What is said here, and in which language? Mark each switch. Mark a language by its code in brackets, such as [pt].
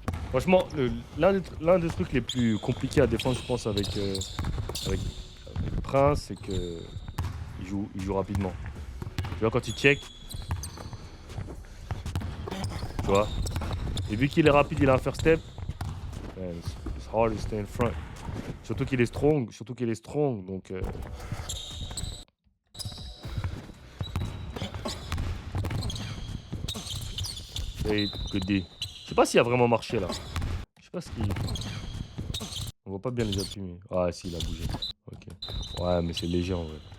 [fr] Franchement, l'un des trucs les plus compliqués à défendre, je pense, avec Prince, c'est que il joue rapidement. Tu vois, quand il check, tu vois. Et vu qu'il est rapide, il a un [en] first step. Man, it's hard to stay in front. [fr] Surtout qu'il est [en] strong, [fr] donc. [en] Hey, good D. [fr] Je sais pas s'il a vraiment marché là. Je sais pas ce qu'il. On voit pas bien les appuis, mais. Ah, si, il a bougé. Ok. Ouais, mais c'est léger en vrai.